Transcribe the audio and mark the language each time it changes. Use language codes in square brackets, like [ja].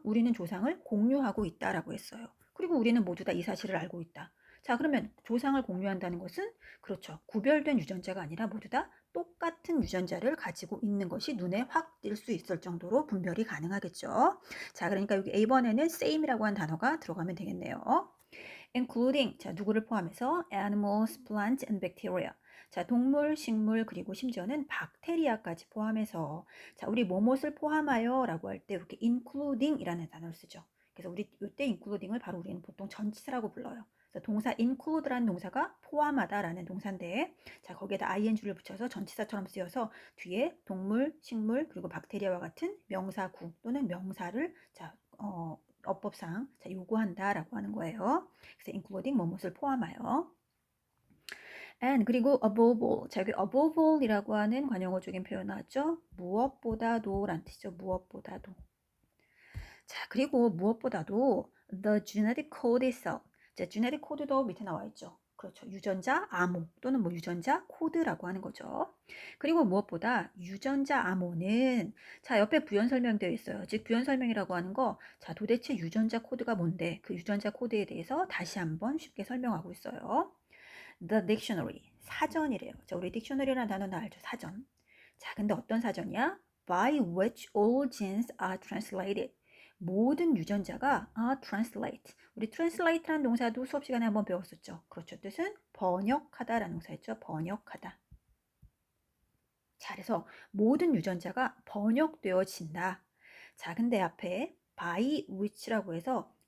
[ko] 우리는 조상을 공유하고 있다라고 했어요. 그리고 우리는 모두 다 이 사실을 알고 있다. 자, 그러면 조상을 공유한다는 것은 그렇죠. 구별된 유전자가 아니라 모두 다 똑같은 유전자를 가지고 있는 것이 눈에 확 띌 수 있을 정도로 분별이 가능하겠죠. 자, 그러니까 여기 A번에는 same이라고 한 단어가 들어가면 되겠네요. [en] including, 자, [ko] 누구를 포함해서 [en] animals, plants and bacteria. [ko] 자, 동물, 식물, 그리고 심지어는 박테리아까지 포함해서 자, 우리 뭐뭇을 포함하여 라고 할 때 이렇게 including 이라는 단어를 쓰죠. 그래서 우리 이때 including을 바로 우리는 보통 전치사라고 불러요. 그래서 동사 include라는 동사가 포함하다라는 동사인데 자, 거기에다 ing를 붙여서 전치사처럼 쓰여서 뒤에 동물, 식물, 그리고 박테리아와 같은 명사구 또는 명사를 자, 어법상 자, 요구한다라고 하는 거예요. 그래서 including 뭐뭇을 포함하여. [en] and [ko] 그리고 [en] above all. [ko] 자, 여기 above all이라고 하는 관용어적인 표현 나왔죠? 무엇보다도 라는 뜻이죠. 무엇보다도. 자, 그리고 무엇보다도 [en] the genetic code itself. [ko] 자, genetic code도 밑에 나와 있죠. 그렇죠. 유전자 암호 또는 뭐 유전자 코드라고 하는 거죠. 그리고 무엇보다 유전자 암호는 자, 옆에 부연 설명되어 있어요. 즉 부연 설명이라고 하는 거 자, 도대체 유전자 코드가 뭔데 그 유전자 코드에 대해서 다시 한번 쉽게 설명하고 있어요. [en] The dictionary [ko] 사전이래요. 자, 우리 dictionary라는 단어는 알죠. 사전. 자, 근데 어떤 사전이야? [en] By which all genes are translated. [ko] 모든 유전자가 translate. 우리 translate라는 동사도 수업 시간에 한번 배웠었죠. 그렇죠. 뜻은 번역하다라는 동사였죠. 번역하다. 자, 그래서 모든 유전자가 번역되어진다. 자, 근데 앞에 by which라고 해서